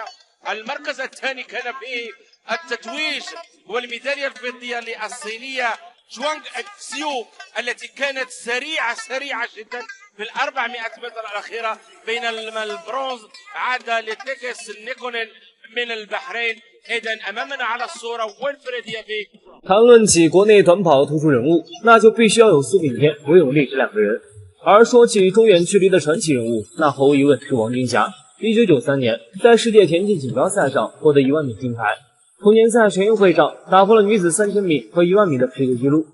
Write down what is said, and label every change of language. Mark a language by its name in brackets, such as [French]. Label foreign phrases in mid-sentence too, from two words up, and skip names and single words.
[Arabic] المركز الثاني كان فيه التتويج والميداليه الفضيه للصينيه جوانغ اكسيو التي كانت سريعه جدا في ال400 متر الاخيره. بين البرونز عاد لتيكس نيكونين من البحرين. اذا امامنا على الصوره ويلفريد يافي。 [Chinese] 谈论起国内短跑突出人物，那就必须要有苏炳添、韦永丽这两个人。而说起中远距离的传奇人物，那毫无疑问是王军霞。1993年，在世界田径锦标赛上获得10000米金牌，同年在全运会上打破了女子3000米和10000米的世界纪录。